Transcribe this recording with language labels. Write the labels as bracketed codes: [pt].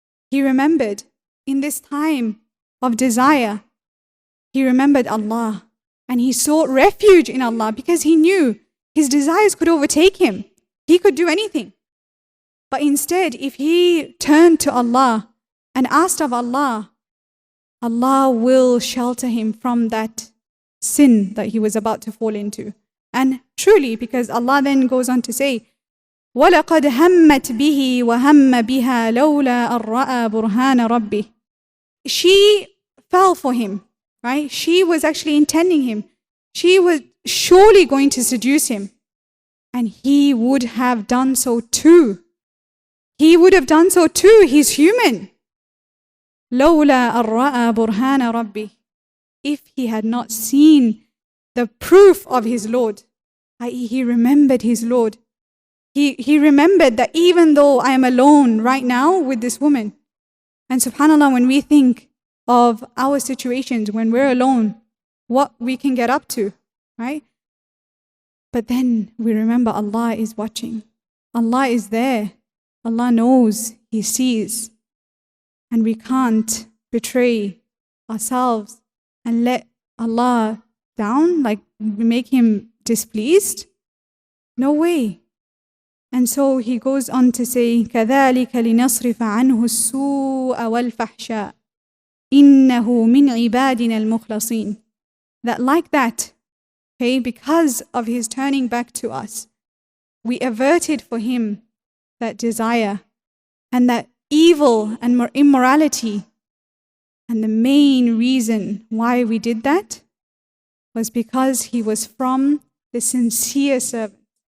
[en] he remembered in this time of desire, he remembered Allah and he sought refuge in Allah because he knew his desires could overtake him. He could do anything. But instead, if he turned to Allah and asked of Allah, Allah will shelter him from that sin that he was about to fall into. And truly, because Allah then goes on to say, [ar] وَلَقَدْ هَمَّتْ بِهِ وَهَمَّ بِهَا لَوْلَا أَن رَأَى بُرْهَانَ رَبِّهِ. [en] She fell for him, right? She was actually intending him. She was surely going to seduce him. And he would have done so too. He would have done so too. He's human. [ar] لَوْلَا أَن رَأَى بُرْهَانَ رَبِّهِ. [en] If he had not seen the proof of his Lord, i.e. he remembered his Lord. He remembered that even though I am alone right now with this woman, and subhanAllah, when we think of our situations when we're alone, what we can get up to, right? But then we remember Allah is watching. Allah is there. Allah knows, He sees. And we can't betray ourselves and let Allah down, like make Him displeased. No way. And so he goes on to say, [ar] كَذَلِكَ لِنَصْرِفَ عَنْهُ السُّوءَ وَالْفَحْشَاءَ إِنَّهُ مِنْ عِبَادِنَا الْمُخْلَصِينَ. [en] That like that, okay, because of his turning back to us, we averted for him that desire and that evil and immorality. And the main reason why we did that was because he was from the sincere servant.